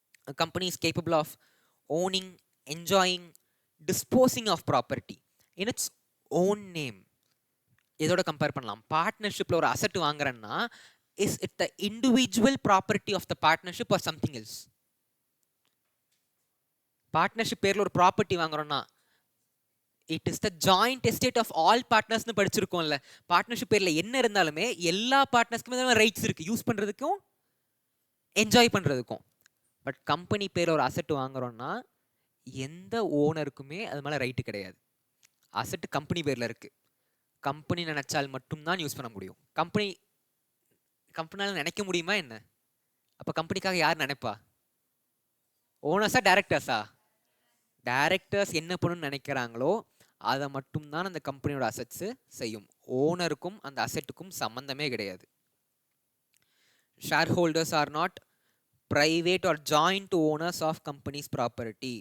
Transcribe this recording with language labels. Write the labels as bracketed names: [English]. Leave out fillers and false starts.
[English] A company is capable of owning, enjoying, disposing of property in its own name. [Tamil] இதோட compare பண்ணலாம். பார்ட்னர்ஷிப்பில் ஒரு asset வாங்குறேன்னா, [English] Is it the individual property of the partnership or something else? [Tamil] Partnership பேரில் ஒரு property வாங்குறோன்னா, [English] it is the joint estate of all பார்ட்னர்ஸ்னு [Tamil] படிச்சிருக்கோம்ல. Partnership பேரில் என்ன இருந்தாலுமே எல்லா பார்ட்னர்ஸ்க்குமே rights இருக்குது, யூஸ் பண்ணுறதுக்கும் என்ஜாய் பண்ணுறதுக்கும். பட் கம்பெனி பேர் ஒரு அசெட் வாங்குறோன்னா எந்த ஓனருக்குமே அது மேலே ரைட்டு கிடையாது. அசெட் கம்பெனி பேரில் இருக்குது. கம்பெனி நினச்சால் மட்டும்தான் யூஸ் பண்ண முடியும். கம்பெனியால் நினைக்க முடியுமா என்ன? அப்போ கம்பெனிக்காக யார் நினைப்பா? ஓனர்ஸா டைரக்டர்ஸா? டைரக்டர்ஸ் என்ன பண்ணணும்னு நினைக்கிறாங்களோ அதை மட்டும்தான் அந்த கம்பெனியோட அசெட்ஸு செய்யும். ஓனருக்கும் அந்த அசெட்டுக்கும் சம்மந்தமே கிடையாது. [English] Shareholders are not private or joint owners of company's property.